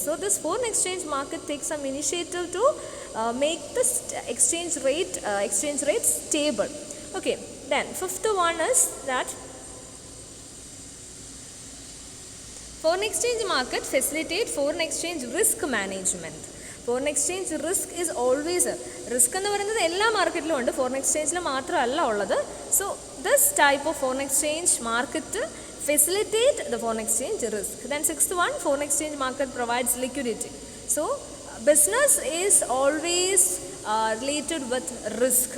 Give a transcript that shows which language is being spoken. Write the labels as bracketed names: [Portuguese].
[English] So this foreign exchange market takes some initiative to make the exchange rate stable. Okay, then fifth one is that foreign exchange market facilitate foreign exchange risk management. Foreign exchange risk is always risk [Malayalam] എന്ന് പറയുന്നത് എല്ലാ മാർക്കറ്റിലും ഉണ്ട്, foreign എക്സ്ചേഞ്ചിൽ മാത്രമല്ല ഉള്ളത്. [English] So this type of foreign exchange market facilitate the foreign exchange risk. Then sixth one, foreign exchange market provides liquidity. So business is always related with risk.